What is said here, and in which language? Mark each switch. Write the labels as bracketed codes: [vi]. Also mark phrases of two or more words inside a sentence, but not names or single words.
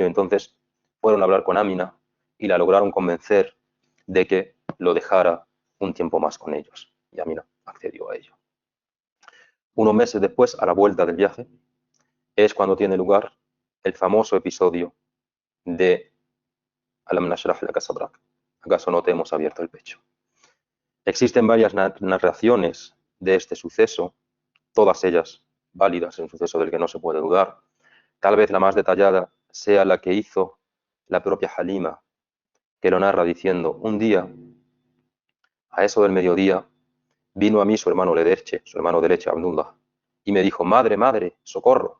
[es] Entonces fueron a hablar con Amina y la lograron convencer de que lo dejara un tiempo más con ellos. Y Amina accedió a ello. Unos meses después, a la vuelta del viaje, es cuando tiene lugar el famoso episodio de [ar] ألم نشرح لك صدرك. [es] ¿Acaso no te hemos abierto el pecho? Existen varias narraciones de este suceso, todas ellas válidas, un suceso del que no se puede dudar. Tal vez la más detallada sea la que hizo la propia Halima, que lo narra diciendo, un día, a eso del mediodía, vino a mí su hermano de leche, Abdullah, y me dijo, madre, madre, socorro.